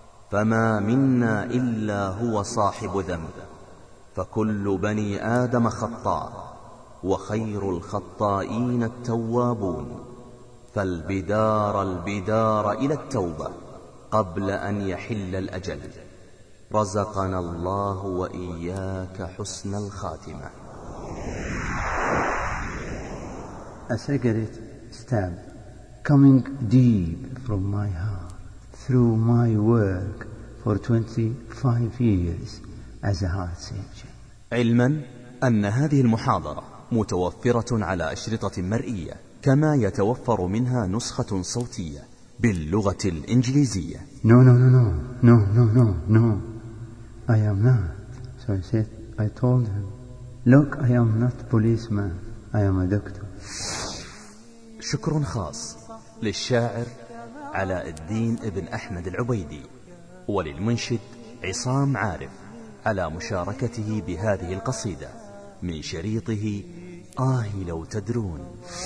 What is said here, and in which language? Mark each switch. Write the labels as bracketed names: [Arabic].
[Arabic] فما منا إلا هو صاحب ذنب، فكل بني آدم خطاء، وخير الخطائين التوابون. فالبدار إلى التوبة قبل أن يحل الأجل. رزقنا الله وإياك حسن الخاتمة. [English] A cigarette stab coming deep from my heart through my work for 25 years as a heart surgeon. [Arabic] علما أن هذه المحاضرة متوفرة على أشرطة مرئية، كما يتوفر منها نسخة صوتية باللغة الإنجليزية. [English] No. I am not. So I said, I told him, look, I am not a policeman. I am a doctor. [Arabic] شكر خاص للشاعر علاء الدين ابن أحمد العبيدي وللمنشد عصام عارف على مشاركته بهذه القصيدة من شريطه آه لو تدرون.